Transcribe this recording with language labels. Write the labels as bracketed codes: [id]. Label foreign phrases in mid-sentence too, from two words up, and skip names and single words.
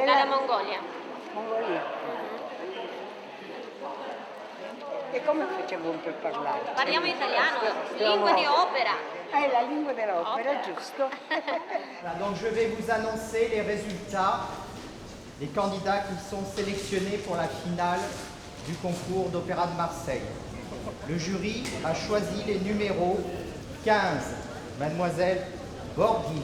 [it] Dalla Mongolia. Mongolia. E come facciamo per parlare? Parliamo italiano, lingua di opera. La lingua dell'opera, giusto. [fr] Donc je vais vous annoncer les résultats des candidats qui sont sélectionnés pour la finale du concours d'opéra de Marseille. Le jury a choisi les numéros 15, Mademoiselle Borghi.